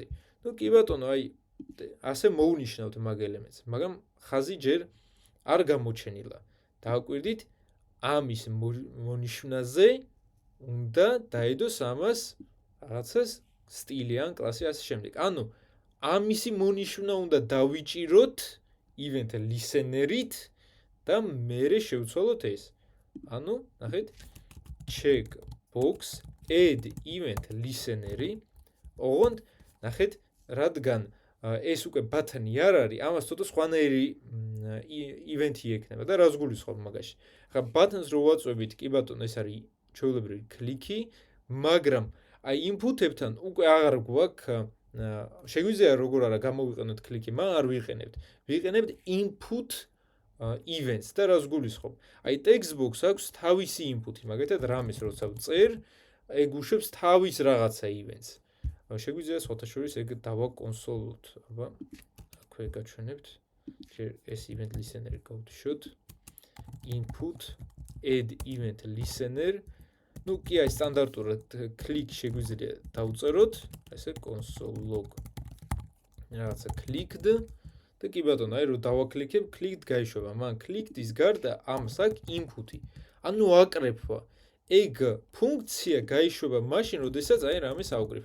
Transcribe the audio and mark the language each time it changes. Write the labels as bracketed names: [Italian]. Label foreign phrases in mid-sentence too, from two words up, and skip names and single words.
[Georgian] ნუ კი ბატონო, აი ასე მოვნიშნავთ მაგ ელემენტს, მაგრამ ხაზი ჯერ არ გამოჩენილა. დააკვირდით, ამის მონიშნაზე უნდა დაედოს ამას რაღაცას სტილი ან კლასი ასე შემდეგ. ანუ ამისი მონიშნა უნდა დავიჭიროთ [English] event listener- [Georgian] ით და მერე შევცვალოთ ეს. ანუ, ნახეთ, [English] checkbox add event listener-ი. [Georgian] ოღონდ, ნახეთ, რადგან ეს უკვე ბათანი არ არის, ამას ცოტა სხვანაირი event-ი ექნება და რას გულისხმობ მაგაში. ახლა ბათანს რო ვაწვევით, კი ბატონო, ეს არის ჩვეულებრივი კლიკი, მაგრამ აი input-ებთან უკვე აღარ გვაქვს შეგვიძლია როგორ არა გამოვიყენოთ კლიკი, მაგრამ არ ვიყენებთ. ვიყენებთ [English] input events [Georgian] და რას გულისხმობ? აი [English] text box [Georgian] აქვს თავისი input-ი, მაგალითად რამეს როცა ვწერ, ეგ უშვებს თავის რაღაცა events. შეგვიძლია სხვათა შორის ეგ დავაკონსოლოთ. აბა, აქვე გაჩვენებთ. ჯერ ეს [English] event listener- [Georgian] ი გავთიშოთ. [English] input add event listener. [Georgian] Ну, კი აი სტანდარტურად click შეგვიძლია დავწეროთ, ესე [English] console log [Georgian] რაღაცა clicked და კი ბატონო, აი რომ დავაკლიკებ, clicked გაიშვება, მაგრამ clicked-ის გარდა ამს აქვს input-ი. ანუ აკრეფვა. ეგ ფუნქცია გაიშვება მაშინ, როდესაც აი რამეს ავკრიფავ.